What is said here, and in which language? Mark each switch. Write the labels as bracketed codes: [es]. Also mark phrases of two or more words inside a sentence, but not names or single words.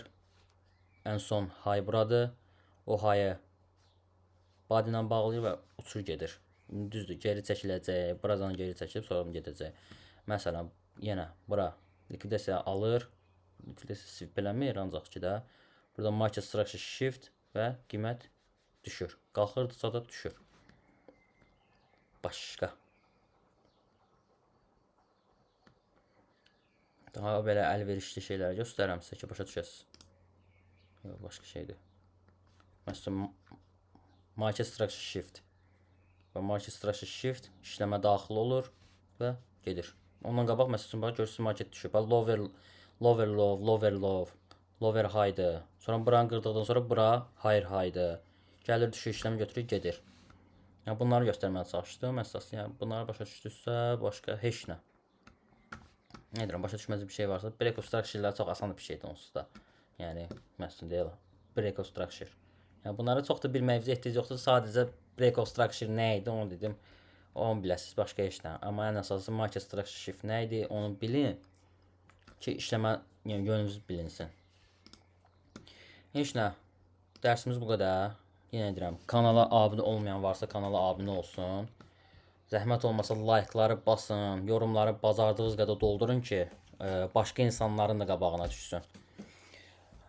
[az] Ən son high buradır. O high-ı body ilə bağlayır və uçur gedir. Düzdür, geri çəkiləcək. Buradan geri çəkilib sonra gedəcək. Məsələn, yenə bura likvidasiya alır. Likvidasiya sweep eləmir, ancaq ki də burada [en] market structure shift [az] və qiymət düşür. Qalxırdısa da düşür. Başqa. Daha belə əlverişli şeylər göstərəm sizə ki, başa düşəsiniz. Yox, başqa şeydir. Məsələn, [en] market structure shift. [az] Və [en] market structure shift [az] işləmə daxil olur və gedir. Ondan qabaq məsələn bax görürsüz market düşür. [en] Bax lower low, lower low, lower high'dır. [az] Sonra buranı qırdıqdan sonra bura [en] higher high'dır. [az] Gəlir düşür işləmi götürür gedir. Yəni bunları göstərməyə çalışdım. Əsas yəni bunları başa düşdünüzsə, başqa heç nə. Nə deyirəm, başa düşmədiğiniz bir şey varsa, [en] break of structure-lər [az] çox asan bir şeydir onsuz da. Yəni məsələn deyək, [en] break of structure. [az] Yəni bunları çox da bilməyinizə ehtiyac yoxdur. Sadəcə [en] break of structure [az] nə idi onu dedim. Onu biləsiniz, başqa heç nə. Amma ən əsası [en] market structure shift [az] nə idi onu bilin ki, işləmə yəni yönünüz bilinsin. Heç nə. Dərsimiz bu qədər. Yenə deyirəm, kanala abunə olmayan varsa kanala abunə olsun. Zəhmət olmasa like'ları basın, yorumları bacardığınız qədər doldurun ki, başqa insanların da qabağına düşsün.